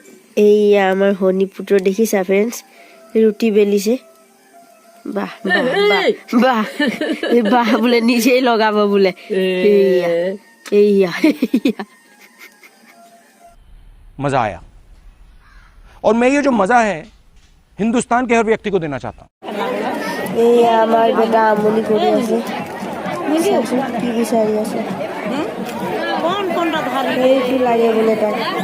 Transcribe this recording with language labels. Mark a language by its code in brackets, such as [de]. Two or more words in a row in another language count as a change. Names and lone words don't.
[as] এইয়া আমাৰ হনি পুত্ৰ দেখিছা ফ্ৰেণ্ডছ ৰুটি বেলিছে বাহ বাহ বাহ বাহ বোলে নিজেই লগাব বোলে এইয়া এইয়া [hi] मजा आया और मैं ये जो मजा है हिंदुस्तान के हर व्यक्ति को देना चाहता हूँ [as] এইয়া আমাৰ বেটা আমনি কৰি আছে কি বিচাৰি আছে এইটো লাগে বোলে তাক